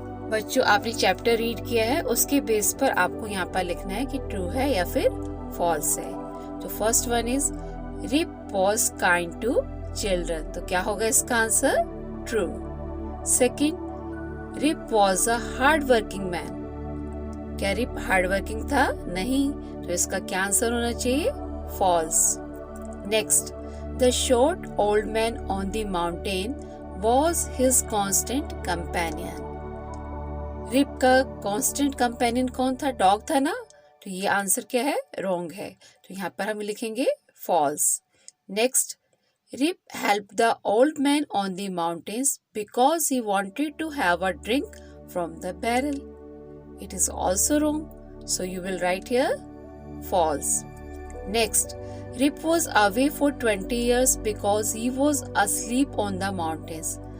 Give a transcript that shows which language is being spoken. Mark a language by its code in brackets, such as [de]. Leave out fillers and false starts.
[hi] बच्चों, आपने chapter read किया है, उसके बेस पर आपको यहाँ पर लिखना है कि ट्रू है या फिर फॉल्स है. [en] तो first one is Rip was kind to children. [hi] तो क्या होगा इसका answer, true. [en] Second, Rip was a hard working man. [hi] क्या रिप हार्ड वर्किंग था, नहीं, तो इसका क्या आंसर होना चाहिए, false. Next, [en] The short old man on the mountain was his constant companion. [hi] Rib का [en] constant companion [hi] कौन था? डॉग था ना? तो ये आंसर क्या है? रॉन्ग है. तो यहाँ पर हम लिखेंगे false. [en] Next, Rip helped the old man on the mountains because he wanted to have a drink from the barrel. It is also wrong. So you will write here false. Next, Rip was away for 20 years because he was asleep on the mountains.